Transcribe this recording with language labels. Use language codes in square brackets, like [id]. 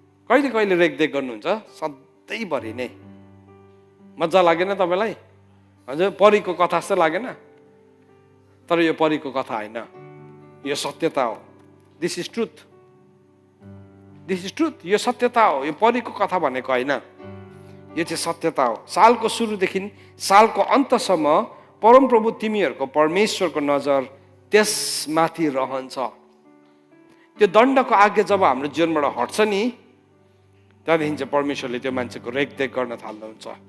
[ne] कहिले कहिले रेखदेख गर्नुहुन्छ? सधैँभरि नै। मजा लागेन तपाईँलाई? हजुर, परीको कथा जस्तो लागेन? तर यो परीको कथा होइन, यो सत्यता हो। [en] This is truth, this is truth. [ne] यो सत्यता हो, यो परीको कथा भनेको होइन, यो चाहिँ सत्यता हो। सालको सुरुदेखि सालको अन्तसम्म परमप्रभु तिमीहरूको परमेश्वरको नजर त्यसमाथि रहन्छ। त्यो दण्डको आज्ञा जब हाम्रो जीवनबाट हट्छ नि, त्यहाँदेखि चाहिँ परमेश्वरले त्यो मान्छेको रेखदेख गर्न थाल्नुहुन्छ।